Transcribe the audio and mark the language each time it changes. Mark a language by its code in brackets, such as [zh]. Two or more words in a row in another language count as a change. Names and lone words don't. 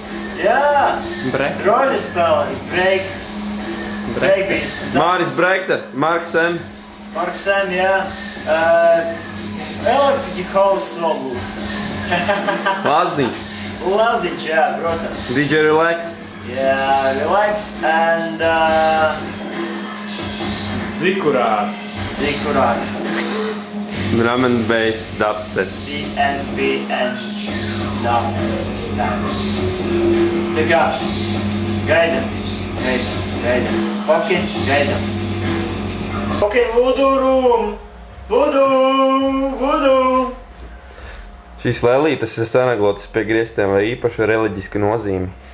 [lv] Jā. Rolis spēlēs. Breakbeats. Māris Breikter. Marks M. Marks M, jā. [en] Electric House [lv] vēl būs. Lazdiņš. Lazdiņš, jā, protams. DJ Relax. Jā, Relax and Zikurāts. [en] Drum and Bass Dubstep. DNB and Dubstep. [lv] Tā kā, gaidam jūs, gaidam. Fucking gaidam. Fucking Voodoo Room. Voodoo. Šīs lēlītes ir sanaglotas pie griestiem vai īpaša reliģiska nozīme.